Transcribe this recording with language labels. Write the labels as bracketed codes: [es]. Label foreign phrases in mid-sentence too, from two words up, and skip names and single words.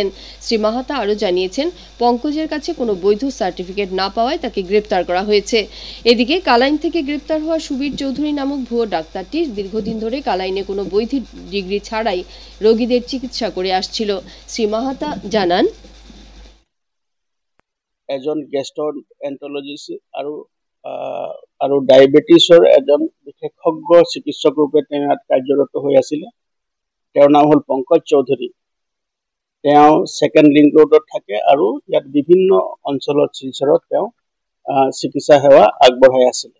[bn] শ্রী মাহাতা আরও জানিয়েছেন, পঙ্কজের কাছে কোনো বৈধ সার্টিফিকেট না পাওয়ায় তাকে গ্রেপ্তার করা হয়েছে। এদিকে কালাইন থেকে গ্রেপ্তার হওয়া সুবীর চৌধুরী নামক ভুয়ো ডাক্তারটি দীর্ঘদিন ধরে কালাইনে কোনো বৈধ ডিগ্রি ছাড়াই রোগীদের চিকিৎসা করে আসছিল। শ্রী মাহাতা জানান, [as] এজন গেষ্ট্ৰএন্টাৰলজিষ্ট আৰু ডায়েবেটিছৰ এজন বিশেষজ্ঞ চিকিৎসক ৰূপে তেওঁ ইয়াত কাৰ্যৰত হৈ আছিলে। তেওঁৰ নাম হ'ল পংকজ চৌধুৰী। তেওঁ ছেকেণ্ড লিংক ৰোডত থাকে আৰু ইয়াত বিভিন্ন অঞ্চলত শিলচৰত তেওঁ চিকিৎসা সেৱা আগবঢ়াই আছিলে।